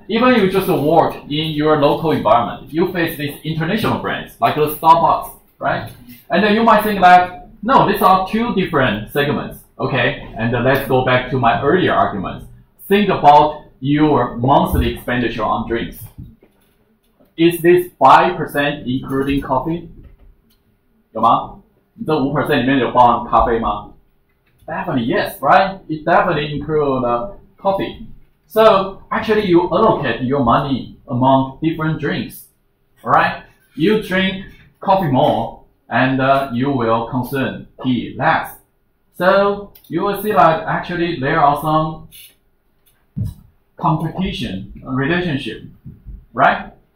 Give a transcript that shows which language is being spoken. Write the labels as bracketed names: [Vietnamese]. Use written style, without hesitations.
[English] Even if you just work in your local environment, you face these international brands like the Starbucks, right? And then you might think that, no, these are two different segments. Okay, and let's go back to my earlier arguments. Think about your monthly expenditure on drinks. Is this 5% including coffee? [Chinese] 有吗？你这5% 里面有包含咖啡吗？ [English] Definitely yes, right? It definitely includes coffee. So actually you allocate your money among different drinks, alright? You drink coffee more and you will consume tea less. So you will see that actually there are some competition relationship, right?